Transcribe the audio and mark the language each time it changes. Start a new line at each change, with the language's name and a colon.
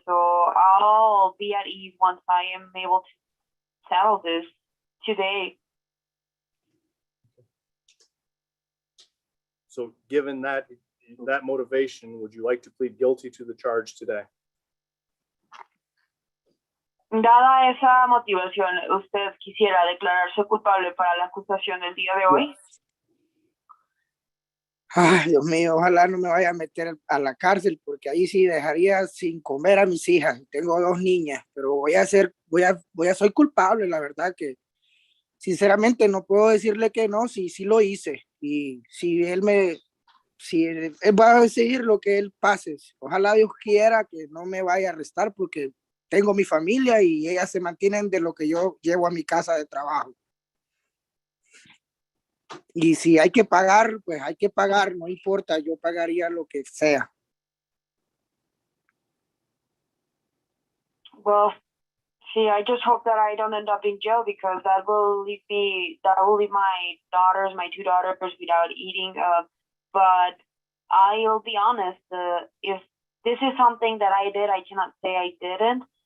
English: So I'll be at ease once I am able to settle this today. So given that motivation, would you like to plead guilty to the charge today?
Spanish: Dada esa motivación, ¿usted quisiera declararse culpable para la acusación del día de hoy? Ay, Dios mío, ojalá no me vaya a meter a la cárcel, porque ahí sí dejaría sin comer a mis hijas. Tengo 2 niñas, pero soy culpable, la verdad que sinceramente no puedo decirle que no, sí lo hice. Y si él va a decidir lo que él pase, ojalá Dios quiera que no me vaya a arrestar, porque tengo mi familia y ellas se mantienen de lo que yo llevo a mi casa de trabajo. Y si hay que pagar, pues hay que pagar, no importa, yo pagaría lo que sea.
English: Well, see, I just hope that I don't end up in jail, because that will leave my 2 daughters without eating. But I'll be honest, if this is something that I did, I cannot say I didn't.